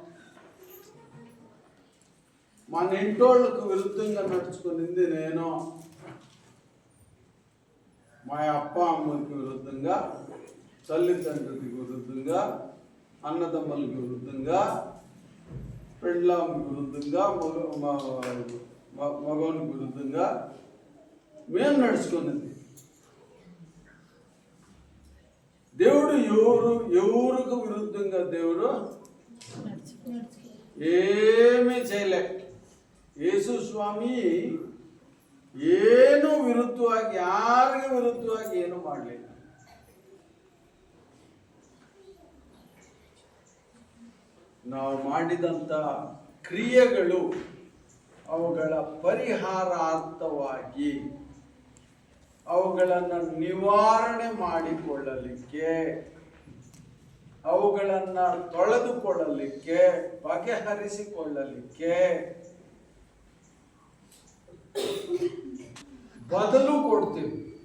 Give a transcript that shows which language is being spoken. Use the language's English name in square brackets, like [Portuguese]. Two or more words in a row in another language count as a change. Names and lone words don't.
[Telugu] మన ఇంటోళ్ళకు విరుద్ధంగా నడుచుకునింది నేను, మా అప్ప అమ్మకి విరుద్ధంగా, తల్లిదండ్రులకి విరుద్ధంగా, అన్నదమ్ములకి విరుద్ధంగా, పెళ్ళాంకి విరుద్ధంగా, మగవానికి విరుద్ధంగా మేము నడుచుకున్నది. దేవుడు ఎవరికి విరుద్ధంగా దేవుడు ఏమీ చేయలే. [Kannada] ಯೇಸು ಸ್ವಾಮಿ ಏನು ವಿರುದ್ಧವಾಗಿ, ಯಾರಿಗೆ ವಿರುದ್ಧವಾಗಿ ಏನು ಮಾಡಲಿಲ್ಲ. ನಾವು ಮಾಡಿದಂಥ ಕ್ರಿಯೆಗಳು ಅವುಗಳ ಪರಿಹಾರಾರ್ಥವಾಗಿ, ಅವುಗಳನ್ನು ನಿವಾರಣೆ ಮಾಡಿಕೊಳ್ಳಲಿಕ್ಕೆ, ಅವುಗಳನ್ನು ತೊಳೆದುಕೊಳ್ಳಲಿಕ್ಕೆ, ಬಗೆಹರಿಸಿಕೊಳ್ಳಲಿಕ್ಕೆ ಬದಲು ಕೊಡ್ತೀವಿ.